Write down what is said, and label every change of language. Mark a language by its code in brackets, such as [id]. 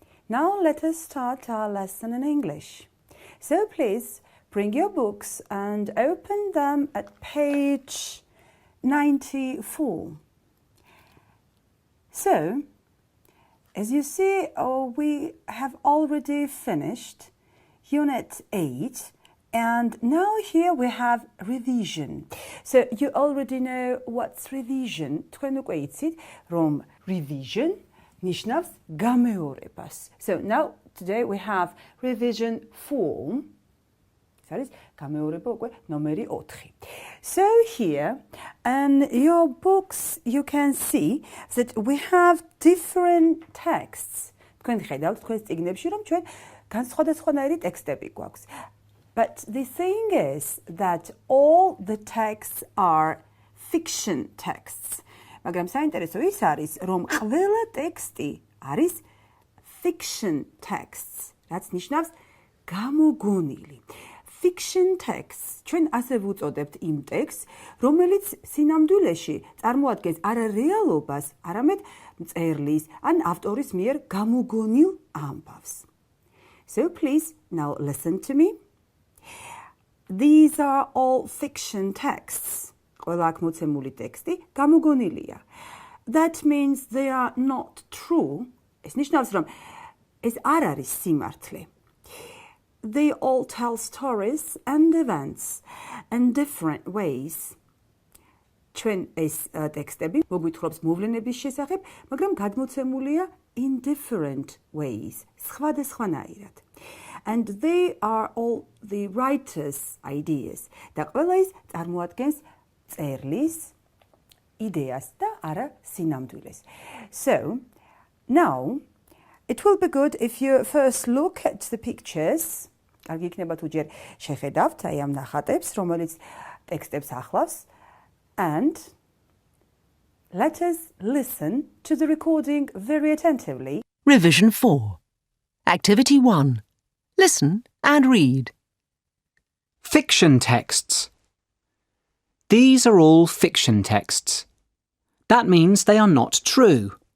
[en] Now let us start our lesson in English. So please bring your books and open them at page 94. So, as you see, we have already finished Unit 8, and now here we have revision. So you already know what's revision. [ka] თქვენ უკვე იცით, რომ revision ნიშნავს გამეორებას. [en] So now today we have revision 4. [ka] ეს არის გამეორება უკვე ნომერი 4. [en] So here in your books you can see that we have different texts. [ka] თქვენ ხედავთ თქვენს წიგნებში რომ ჩვენ განსხვავებიანი ტექსტები გვაქვს. [en] But the thing is that all the texts are fiction texts. [ka] მაგრამ საინტერესო ის არის, რომ ყველა ტექსტი არის fiction texts. რაც ნიშნავს გამოგონილი. Fiction texts. ჩვენ ასე ვუწოდებთ იმ ტექსტს, რომელიც სინამდვილეში წარმოადგენს არა რეალობას, არამედ მწერლის ან ავტორის მიერ გამოგონილ ამბავს. [en] So please now listen to me. These are all fiction texts. [ka] ყველა აქ მოცემული ტექსტი გამოგონილია. [en] That means they are not true. [ka] ეს ნიშნავს, რომ ეს არ არის სიმართლე. [en] They all tell stories and events in different ways. [ka] ჩვენ ეს ტექსტები მოგვითხრობს მოვლენების შესახებ, მაგრამ გადმოცემულია [en] in different ways. [ka] სხვადასხვანაირად. [en] And they are all the writer's ideas. [ka] და ყველა ის წარმოადგენს წერლის იდეას და არა სინამდვილეს. [en] So, now, it will be good if you first look at the pictures. [ka] კარგი იქნება თუ ჯერ შეხედავთ აი ამ ნახატებს, რომელიც ტექსტებს ახლავს. [en] And let us listen to the recording very attentively. Revision 4. Activity 1. Listen and read. Fiction texts. These are all fiction texts. That means they are not true.